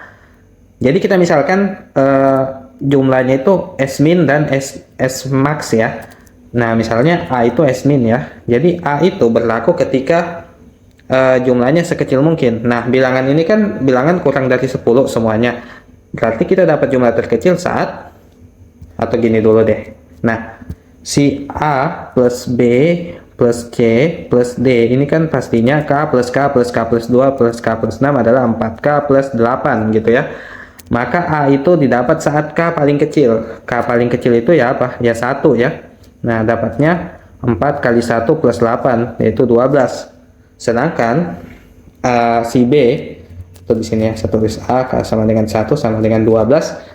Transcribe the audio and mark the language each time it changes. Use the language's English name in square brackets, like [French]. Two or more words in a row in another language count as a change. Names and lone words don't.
[Indonesian] Jadi kita misalkan jumlahnya itu S min dan S max ya. Nah misalnya A itu S min ya, jadi A itu berlaku ketika jumlahnya sekecil mungkin. Nah bilangan ini kan bilangan kurang dari 10 semuanya, berarti kita dapat jumlah terkecil saat, atau gini dulu deh, nah si A plus B plus C plus D ini kan pastinya K plus K plus K plus 2 plus K plus 6 adalah 4K plus 8 gitu ya. Maka A itu didapat saat K paling kecil. K paling kecil itu ya apa? Ya 1 ya. Nah dapatnya 4 kali 1 plus 8 yaitu 12. Sedangkan si B itu di sini ya, saya tulis A K sama dengan 1 sama dengan 12.